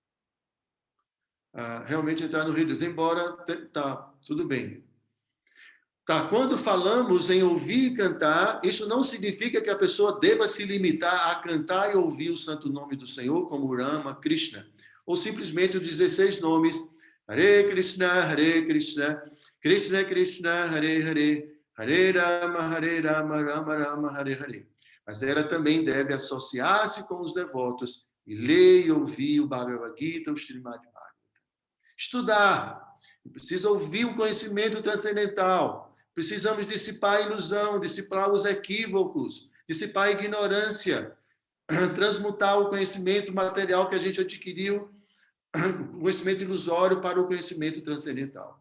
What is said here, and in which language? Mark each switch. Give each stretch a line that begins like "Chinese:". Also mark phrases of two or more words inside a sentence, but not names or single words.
Portuguese: Realmente entrar no Rio de Deus, embora tá tudo bem. Tá? Quando falamos em ouvir e cantar, isso não significa que a pessoa deva se limitar a cantar e ouvir o santo nome do Senhor, como Rama, Krishna, ou simplesmente os 16 nomes, Hare Krishna, Krishna Krishna, Hare Hare, Hare Rama, Rama Rama, Hare Hare. Mas ela também deve associar-se com os devotos e ler e ouvir o Bhagavad Gita, o Srimad Bhagavatam. Estudar. Precisa ouvir o conhecimento transcendental. Precisamos dissipar a ilusão, dissipar os equívocos, dissipar a ignorância, transmutar o conhecimento material que a gente adquiriu, o conhecimento ilusório, para o conhecimento transcendental.